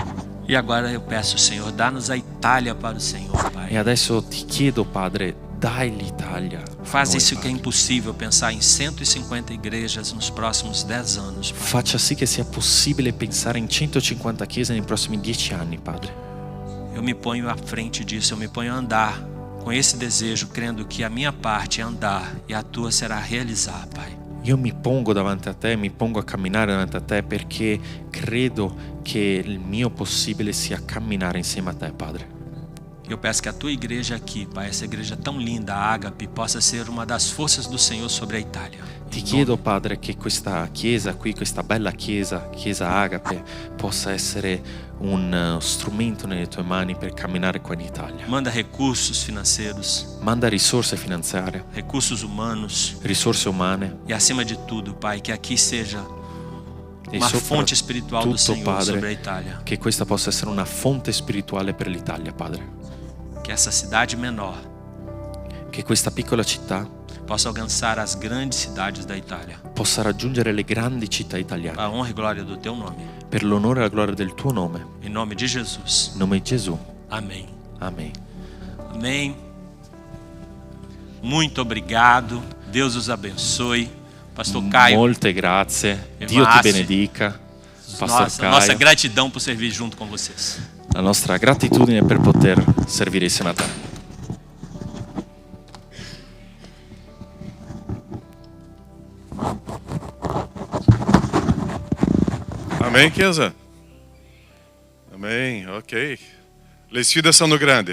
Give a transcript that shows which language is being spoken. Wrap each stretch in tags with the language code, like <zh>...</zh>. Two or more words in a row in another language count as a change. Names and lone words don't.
<pt>E agora eu peço, Senhor, dá-nos a Itália para o Senhor, E Pai.</pt> <it>adesso ti chiedo, Padre, dai l'Italia. a</it> <pt>Faz</pt> <it>noi,</it> <pt>isso que é</pt> <it>Padre.</it> <pt>impossível, pensar em 150 igrejas nos próximos 10 anos, Pai.</pt> <it>Faccia sì che sia possibile pensare in 150 chiese nei prossimi 10 anni, Padre.</it> <pt>Eu me ponho à frente disso, eu me ponho a andar com esse desejo, crendo que a minha parte é andar e a tua será realizar, Pai.</pt> <it>Io mi pongo davanti a te, mi pongo a camminare davanti a te perché credo che il mio possibile sia camminare insieme a te, Padre.</it> <pt>Eu peço que a tua igreja aqui, Pai, essa igreja tão linda, a Ágape, possa ser uma das forças do Senhor sobre a Itália.</pt> <it>Ti</it> <pt>Em</pt> <it>chiedo,</it> <pt>nome-</pt> <it>Padre, che questa chiesa qui, questa bella chiesa Agape, possa essere un strumento nelle tue mani per camminare qua in Italia.</it> <pt>Manda recursos financeiros,</pt> <it>Manda risorse finanziarie,</it> <pt>recursos humanos</pt> <it>risorse umane</it> <pt>e, acima de tudo, Pai, que aqui seja</pt> <it>e</it> <pt>uma fonte espiritual do</pt> <it>soprattutto,</it> <pt>Senhor sobre a</pt> <it>Padre,</it> <pt>Itália.</pt> <it>che questa possa essere una fonte spirituale per l'Italia, Padre.</it> <pt>Que essa cidade menor</pt> <it>Che questa piccola città</it> <pt>possa alcançar as grandes cidades da Itália.</pt> <it>possa raggiungere le grandi città italiane.</it> <pt>A honra e glória do teu nome.</pt> <it>Per l'onore e la gloria del tuo nome.</it> <pt>Em nome de Jesus.</pt> <it>In nome di Gesù.</it> <pt>Amém.</pt> <it>Amen.</it> <pt>Amém. Muito obrigado. Deus os abençoe. Pastor Caio,</pt> <it>Molte grazie. E Dio ti</it> <pt>Massi.</pt> <it>benedica.</it> <pt>Pastor nossa Caio. gratidão por servir junto com vocês.</pt> <it>la nostra gratitudine per poter servire insieme a te.</it> <pt>Amém, Chiesa?</pt> <it>Amém, ok. Le sfide sono grandi.</it>